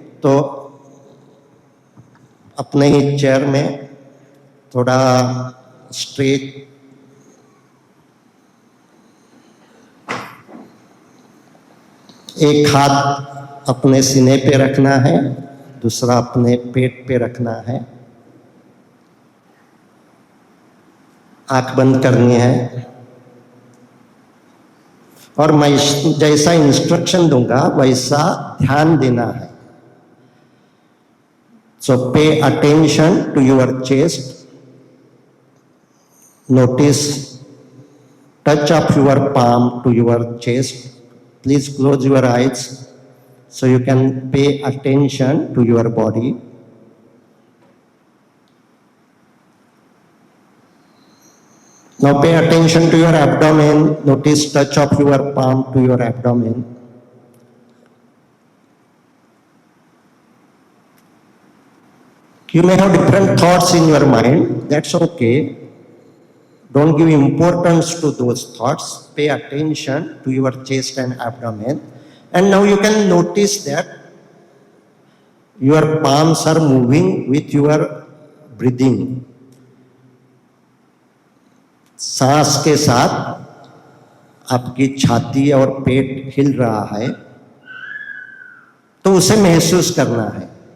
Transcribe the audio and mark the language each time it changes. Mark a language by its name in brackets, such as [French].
[Hindi] तो अपने ही चेयर में थोड़ा स्ट्रेट एक हाथ अपने सीने पे रखना है, दूसरा अपने पेट पे रखना है, आंख बंद करनी है और मैं जैसा इंस्ट्रक्शन दूंगा वैसा ध्यान देना है। [English] So pay attention to your chest. Notice touch of your palm to your chest. Please close your eyes so you can pay attention to your body. Now pay attention to your abdomen. Notice touch of your palm to your abdomen. You may have different thoughts in your mind. That's okay. Don't give importance to those thoughts. Pay attention to your chest and abdomen. And now you can notice that your palms are moving with your breathing. [Hindi] सांस के साथ आपकी छाती और पेट हिल रहा है, तो उसे महसूस करना है।